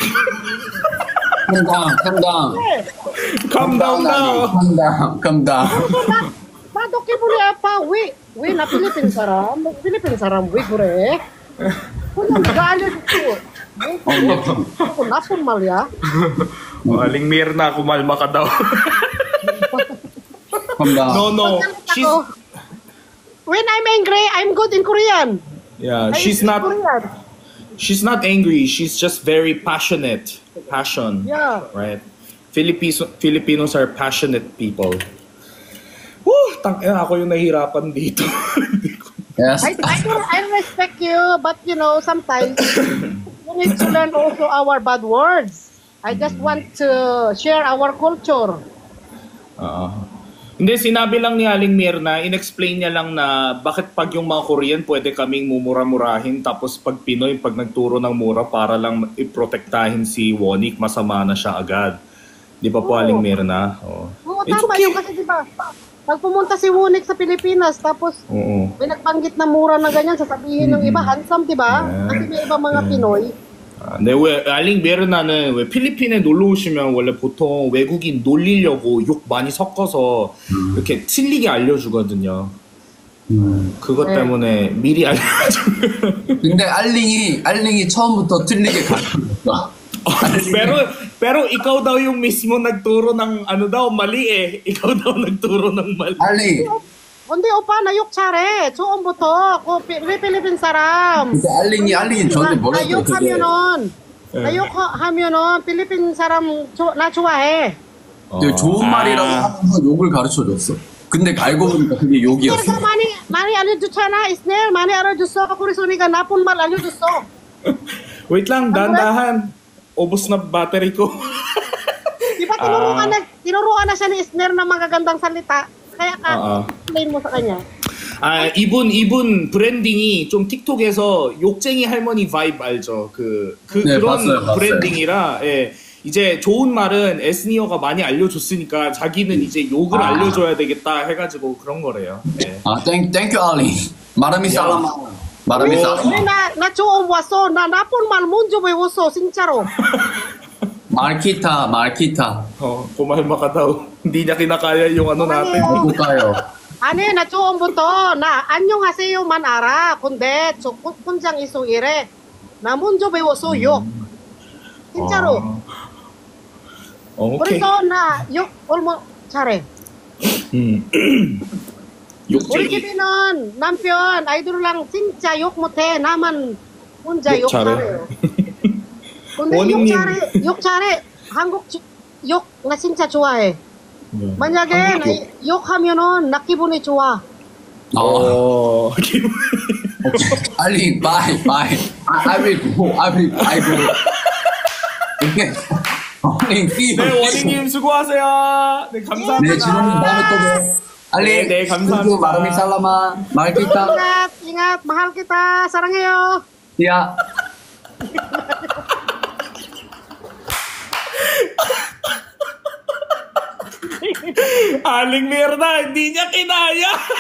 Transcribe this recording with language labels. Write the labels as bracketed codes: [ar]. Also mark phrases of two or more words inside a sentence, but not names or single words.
[en] Calm down. [ko] 나도 기분이 아파. 왜 나 필리핀 사람? 필리핀 사람 왜 그래? 그냥 내가 알려줄게. 뭐 나쁜 말이야? [tl] Aling Mirna, kumalma ka daw. [en] Calm down. No. When I'm angry, I'm good in Korean. Yeah, I she's speak not Korean. angry. She's just very passionate. Passion. Yeah. Right? Filipinos are passionate people. Woo! [tl] Tangina, ako yung nahihirapan dito. [en] Yes. I respect you, but you know, sometimes you need to learn also our bad words. I just want to share our culture. [tl] Hindi, sinabi lang ni Aling Mirna, in-explain niya lang na bakit pag yung mga Korean pwede kaming mumura-murahin, tapos pag Pinoy, pag nagturo ng mura para lang iprotektahin si Wonik, masama na siya agad. Di ba po, Aling Mirna? Oo, tama yun kasi diba, pag pumunta si Wunik sa Pilipinas, tapos may nagbanggit na mura na ganyan, sasabihin ng iba, handsome, diba? Kasi may iba mga Pinoy. [ko] 네, 왜 알링 메르나는 왜 필리핀에 놀러 오시면 원래 보통 외국인 놀리려고 욕 많이 섞어서 이렇게 틀리게 알려주거든요. 그것 때문에 미리 알려줘. 근데 알링이 처음부터 틀리게 가르쳤어. [tl] pero ikaw daw yung mismo nagturo ng ano daw mali eh. Ikaw daw nagturo ng mali. [ko] 알링. 근데 오빠 나 욕 잘해. 처음부터 우리 필리핀 사람. 근데 알링이 저한테 뭐라고 나 욕하면은 필리핀 사람 나 좋아해. 좋은 말이라고 하면서 욕을 가르쳐줬어. 근데 알고 보니까 그게 욕이었어. 그래서 많이 알려줬잖아. 이스넬 많이 알려줬어. 그래서 네가 나쁜 말 알려줬어. [tl] Wait lang, dahan-dahan. Ubos na battery ko. Di ba tinuruan na siya ni Isner ng magagandang salita? Kaya explain mo sa kanya. [ko] 이분 브랜딩이 좀 틱톡에서 욕쟁이 할머니 바이브 알죠? 네, 그런 봤어요. 브랜딩이라, 예. 이제 좋은 말은 에스니어가 많이 알려줬으니까 자기는 이제 욕을 알려줘야 되겠다 해가지고 그런 거래요. 예. [en] Thank you, Ali. [tl] Marami salamat. Marami salamat. [ko] 나 좋은 왔어. 나 나쁜 말 먼저 배웠어. 진짜로. [tl] Markita. kumalma ka daw. Hindi niya kinakaya yung ano natin. tayo. [ko] 아니 나 처음부터 나 안녕하세요만 알아. 근데 저 혼장 있어 이래. 나 먼저 배웠어 욕. 진짜로. [en] Okay. [ko] 그래서 나 욕 얼마 잘해. 우리 욕쟁이. 집에는 남편 아이들랑 진짜 욕 못해. 나만 혼자 욕 욕 잘해. 잘해요. 근데 원희님. 욕 잘해. 욕 나 진짜 좋아해. 만약에 한국 나 욕하면은 나 기분이 좋아. 어. [en] Ali, bye. I will go. I go. Okay. See you. [ko] 네, 원희님 수고하세요. 네, 네, 감사합니다. 지금 다음에 또 봬요. Ali, 네, 감사합니다. [tl] maraming salamat. Mahal kita. 인gat mahal kita. 사랑해요. [en] Yeah. [tl] Aling Mirna, hindi niya kinaya.